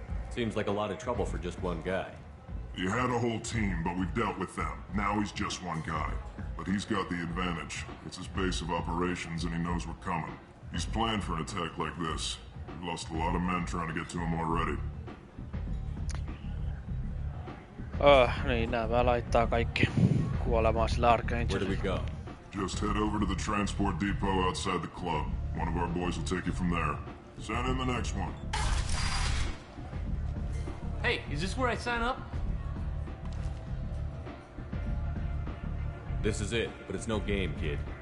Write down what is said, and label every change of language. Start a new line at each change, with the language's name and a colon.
English: Seems like a lot of trouble for just one guy. You had a whole team, but we've dealt with them. Now he's just one guy. But he's got the advantage. It's his base of operations and he knows we're coming. He's planned for an attack like this. We've lost a lot of men trying to get to him already.
Finnish: Niin, nämä laittaa kaikki kuolemaan sillä Archangelilla.
English: Where do we go? Just head over to the transport depot outside the club. One of our boys will take you from there. Send in the next one. Hey, is this where I sign up? This is it, but it's no game, kid.